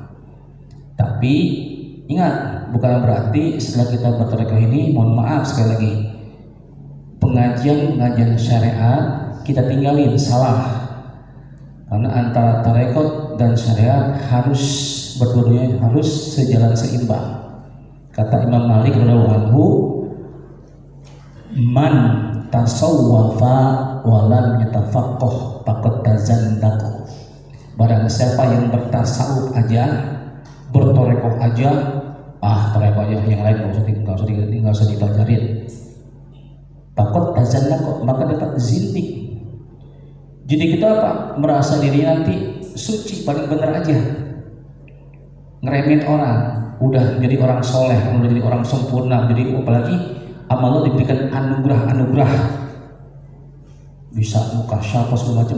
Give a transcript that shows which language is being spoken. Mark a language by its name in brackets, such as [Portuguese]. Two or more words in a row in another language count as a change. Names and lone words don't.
[Indonesian] Tapi ingat, bukan berarti setelah kita bertarekat ini, mohon maaf sekali lagi, pengajian syariat kita tinggalin, salah. Karena antara tarekat dan syariat harus berdua-duanya harus sejalan seimbang. [Arabic] Kata Imam Malik رضي الله عنه, "من تصوف ولم يتفقه فقد تزندق." [Indonesian] Barang siapa yang bertasawuf aja, bertorekoh aja, torekoh aja, yang lain nggak usah dipelajarin, [Arabic] فقد تزندق, [Indonesian] maka dapat zindik. Jadi kita apa? Merasa diri nanti suci, paling benar aja, ngeremin orang, udah jadi orang soleh, udah jadi orang sempurna, jadi apalagi amal lo diberikan anugerah, bisa muka siapa segala macam.